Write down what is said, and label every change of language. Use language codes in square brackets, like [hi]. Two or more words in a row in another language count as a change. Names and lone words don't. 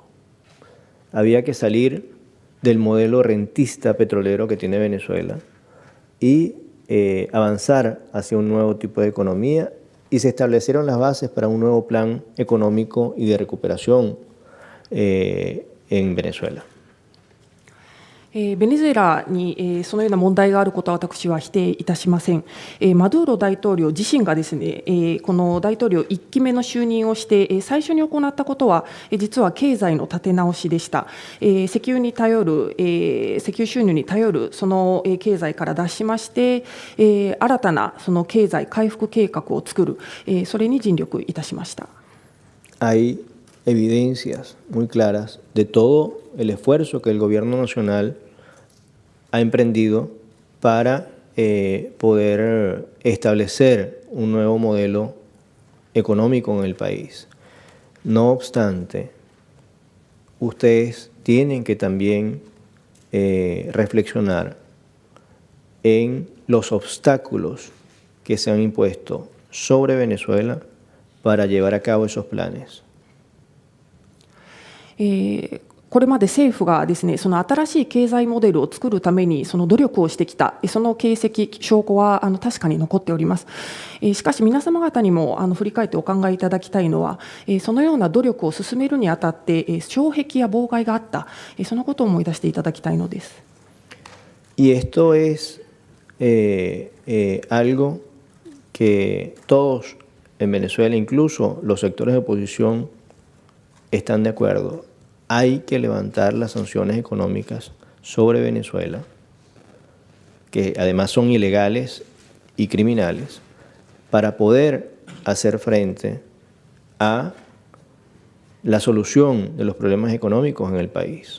[es] Había que salir del modelo rentista petrolero que tiene Venezuela y avanzar hacia un nuevo tipo de economía, y se establecieron las bases para un nuevo plan económico y de recuperación en Venezuela. [ja] ベネズエラにそのような問題があることは私は否定いたしません。マドゥーロ大統領自身がですね、この大統領1期目の就任をして最初に行ったことは実は経済の立て直しでした。石油に頼る、石油収入に頼るその経済から脱しまして、新たなその経済回復計画を作る、それに尽力いたしました。 [es] Hay evidencias muy claras de todo el esfuerzo que el gobierno nacional ha emprendido para poder establecer un nuevo modelo económico en el país. No obstante, ustedes tienen que también reflexionar en los obstáculos que se han impuesto sobre Venezuela para llevar a cabo esos planes. [ja] これまで政府がですね、その新しい経済モデルを作るためにその努力をしてきた、その形跡、証拠は確かに残っております。しかし皆様方にも振り返ってお考えいただきたいのは、そのような努力を進めるにあたって障壁や妨害があった、そのことを思い出していただきたいのです。 [es] Y esto es algo que todos en Venezuela, incluso los sectores de oposición, están de acuerdo. Hay que levantar las sanciones económicas sobre Venezuela, que además son ilegales y criminales, para poder hacer frente a la solución de los problemas económicos en el país.